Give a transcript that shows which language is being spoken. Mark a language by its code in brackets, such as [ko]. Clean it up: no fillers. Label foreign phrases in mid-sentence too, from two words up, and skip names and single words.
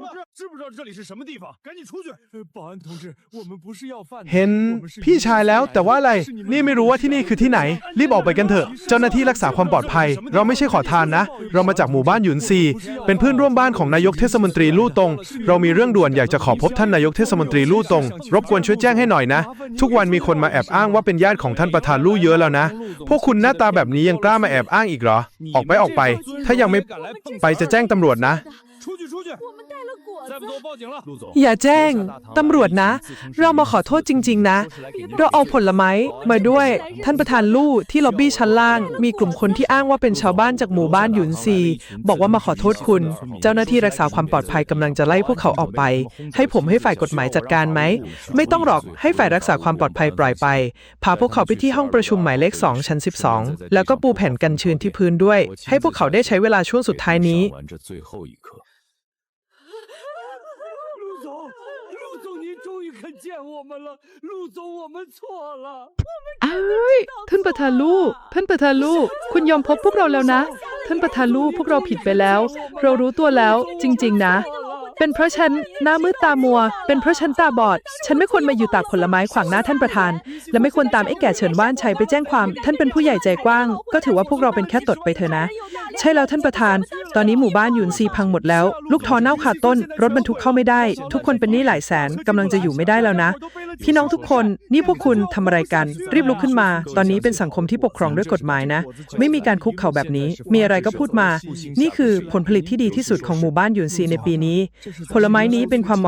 [zh] 知不知道这里是什么地方？赶紧出去！保安同志，我们不是要饭的。 [th] เห็นพี่ชายแล้วแต่ว่าอะไรนี่ไม่รู้ว่าที่นี่คือที่ไหนรีบออกไปกันเถอะเจ้าหน้าที่รักษาความปลอดภัยเราไม่ใช่ขอทานนะเรามาจากหมู่บ้านหยุนซีเป็นเพื่อนร่วมบ้านของนายกเทศมนตรีลู่ตงเรามีเรื่องด่วนอยากจะขอพบท่านนายกเทศมนตรีลู่ตงรบกวนช่วยแจ้งให้หน่อยนะทุกวันมีคนมาแอบอ้างว่าเป็นญาติของท่านประธานลู่เยอะแล้วนะพวกคุณหน้าตาแบบนี้ยังกล้ามาแอบอ้างอีกเหรอออกไปถ้ายังไม่ไปจะแจ้งตำรวจนะ [zh] 出去！我们带了果再不走报警了。 [th] อย่าแจ้งตำรวจนะ เรามาขอโทษจริงๆนะ เราเอาผลไม้มาด้วย ท่านประธานลู่ที่ล็อบบี้ชั้นล่าง มีกลุ่มคนที่อ้างว่าเป็นชาวบ้านจากหมู่บ้านหยุนซีบอกว่ามาขอโทษคุณ เจ้าหน้าที่รักษาความปลอดภัยกำลังจะไล่พวกเขาออกไป ให้ผมให้ฝ่ายกฎหมายจัดการไหม ไม่ต้องหรอกให้ฝ่ายรักษาความปลอดภัยปล่อยไป พาพวกเขาไปที่ห้องประชุมหมายเลข 2 ชั้น 12 แล้วก็ปูแผ่นกันชื้นที่พื้นด้วย ให้พวกเขาได้ใช้เวลาช่วงสุดท้ายนี้ [zh] 陆总，你终于肯见我们了，陆总，我们错了。 [th] อ้ายท่านประธานลู่ท่านประธานลู่คุณยอมพบพวกเราแล้วนะ ท่านประธานลู่พวกเราผิดไปแล้ว เรารู้ตัวแล้วจริงๆนะ เป็นเพราะฉันหน้ามืดตามัว เป็นเพราะฉันตาบ อด ฉันไม่ควรมาอยู่ตากผลไม้ขวางหน้าท่านประธาน และไม่ควรตามไอ้แก่เฉินว่านชัยไปแจ้งความ ท่านเป็นผู้ใหญ่ใจกว้าง ก็ถือว่าพวกเราเป็นแค่ตดไปเถอะนะ ใช่แล้วท่านประธาน ตอนนี้หมู่บ้านหยุนซีพังหมดแล้ว ลูกท้อเน่าขาดต้น รถบรรทุกเข้าไม่ได้ ทุกคนเป็นหนี้หลายแสนกำลังจะอยู่ไม่ได้แล้วนะ พี่น้องทุกคนนี่พวกคุณทำอะไรกัน รีบลุกขึ้นมา ตอนนี้เป็นสังคมที่ปกครองด้วยกฎหมายนะ ไม่มีการคุกเข่าแบบนี้ มีอะไรก็พูดมา นี่คือผลผลิตที่ดีที่สุดของหมู่บ้านหยุนซีในปีนี้ ผลไม้นี้เป็นความหวัง